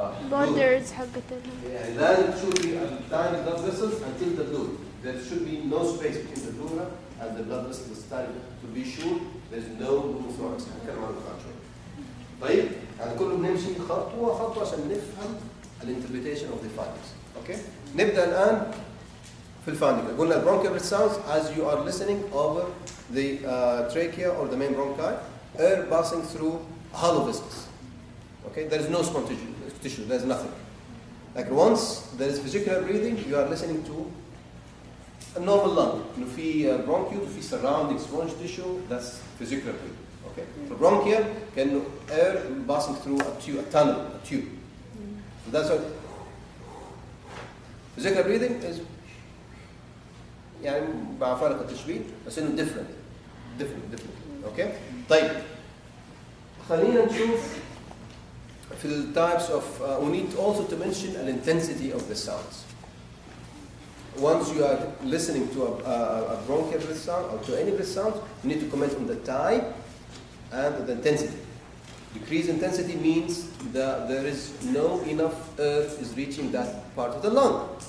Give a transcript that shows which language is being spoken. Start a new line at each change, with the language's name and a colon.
English: borders
Arabic: حقتهم. يعني لازم تشوفي
English: tiny blood vessels until the blue. There should be no space between the pleura and the blood vessels to be sure there's no pneumothorax.
Arabic: هنتكلم عنه بعد شوي. طيب يعني كله بنمشي خطوه خطوه عشان نفهم
English: الانتربريتيشن of the findings.
Arabic: اوكي؟ نبدا الان في الفاندنج. قلنا البرونكيال
English: sounds as you are listening over the trachea or the main bronchi, air passing through hollow vessels. Okay, there is no sponge tissue, there is nothing. Like once there is vesicular breathing, you are listening to a normal lung.
Arabic: إنه في
English: bronchiole, في surrounding sponge tissue, that's vesicular breathing. Okay, for bronchial,
Arabic: كأنه
English: air passing through a tunnel, a tube. So that's what vesicular breathing is.
Arabic: يعني مع فارق التشبيه بس إنه
English: different. Okay,
Arabic: طيب خلينا نشوف.
English: في ال types of we need also to mention the intensity of the sounds. Once you are listening to a bronchial breath sound or to any breath sound, you need to comment on the type and the intensity. Decreased intensity means that there is no enough air is reaching that part of the lung.